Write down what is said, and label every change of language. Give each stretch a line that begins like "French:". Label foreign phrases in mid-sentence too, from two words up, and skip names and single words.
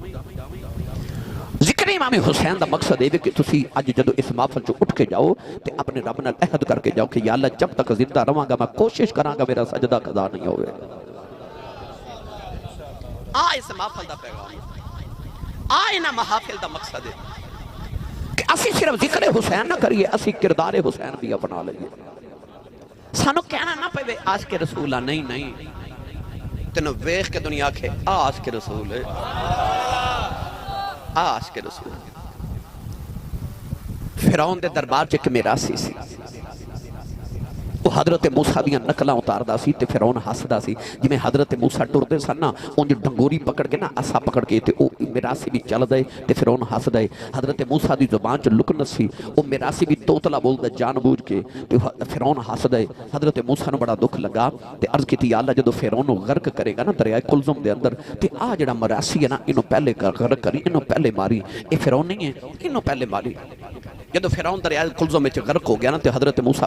Punjabi: ذکر امام حسین دا مقصد ہے کہ تسی آج جدو اس محفل چو اٹھ کے جاؤ تے اپنے رب نال عہد کر کے جاؤ کہ یا اللہ جب تک زندہ رہاں گا میں کوشش کراں گا میرا سجدہ قضا نہیں ہوئے اس محفل دا پیغام نا محافل دا مقصد ہے کہ اسی صرف ذکر حسین نہ کریے اسی کردار حسین بھی اپنا لئیے سانو کہنا نہ پہوے عاشق رسولہ نہیں تینوں ویخ کے دنیا کے عاشق رسول ہے عاشق رسول فرعون دے دربار چے کہ میراسی سی وہ حضرت موسیٰ دیاں نکلہ اتار دا سی تے فرعون ہس دا سی جی میں حضرت موسیٰ ٹور دے سن نا ان جو ڈنگوری پکڑ کے نا اسا پکڑ کے تے میراسی بھی چل دے تے فرعون ہس دے حضرت موسیٰ دی زبان چو لکنت سی وہ میراسی بھی توتلا بول دے جان بوجھ کے تے فرعون ہس دے حضرت موسیٰ نو بڑا دکھ لگا تے عرض کی تی اللہ جدو فرعون نو غرق کرے گا نا دریائے کلزم دے اندر تے آ جڑا مراسی ہے نا انہوں پہلے غرق کری انہوں پہلے ماری اے فرعون نہیں ہے انہوں پہلے ماری جدو فرعون دریائے کلزم میں غرق ہو گیا نا تے حضرت موسیٰ